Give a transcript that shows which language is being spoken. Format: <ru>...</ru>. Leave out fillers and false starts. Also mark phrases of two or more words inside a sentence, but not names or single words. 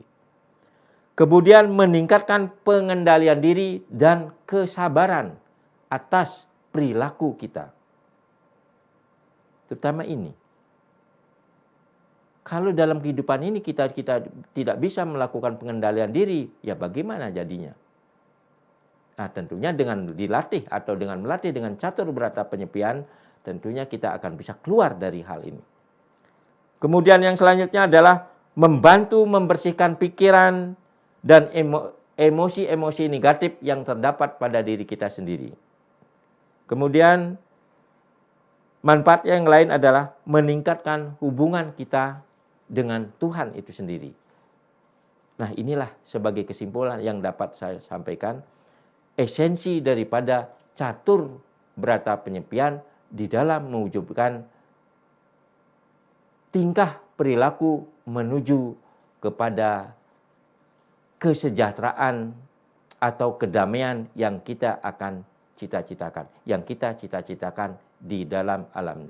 <id>Kemudian meningkatkan pengendalian diri dan kesabaran atas perilaku kita. Terutama ini. Kalau dalam kehidupan ini kita tidak bisa melakukan pengendalian diri, ya bagaimana jadinya? Nah, tentunya dengan dilatih atau dengan melatih dengan catur berata penyepian, tentunya kita akan bisa keluar dari hal ini. Kemudian yang selanjutnya adalah membantu membersihkan pikiran dan emosi-emosi negatif yang terdapat pada diri kita sendiri. Kemudian manfaat yang lain adalah meningkatkan hubungan kita dengan Tuhan itu sendiri. Nah, inilah sebagai kesimpulan yang dapat saya sampaikan esensi daripada catur berata penyepian di dalam mewujudkan tingkah perilaku menuju kepada kesejahteraan atau kedamaian yang kita akan cita-citakan, di dalam alam.</id>